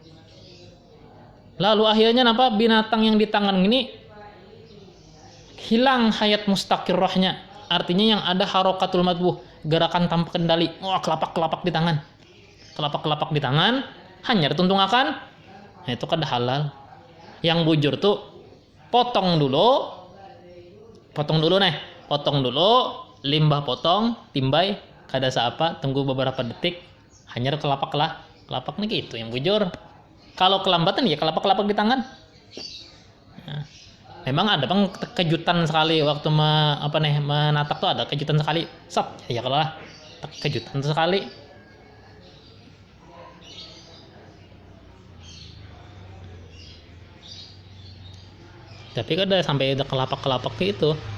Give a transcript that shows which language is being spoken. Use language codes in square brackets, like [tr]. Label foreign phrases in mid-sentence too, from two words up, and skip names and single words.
[id] Lalu akhirnya apa, binatang yang di tangan ini hilang hayat mustaqirrahnya, artinya yang ada [ar] حركة المذبوح, [id] gerakan tanpa kendali. [bjn] Kelapak-kelapak di tangan hanya dituntungakan. Nah, itu kada halal. Yang bujur tuh potong dulu limbah potong, timbai, kada seapa, tunggu beberapa detik, hanya kelapak nih gitu yang bujur. Kalau kelambatan ya kelapak di tangan. Nah, memang ada bang kejutan sekali waktu menatak tuh, ada kejutan sekali. Ya kalau lah kejutan sekali. Tapi kada sampai ada kelapak gitu.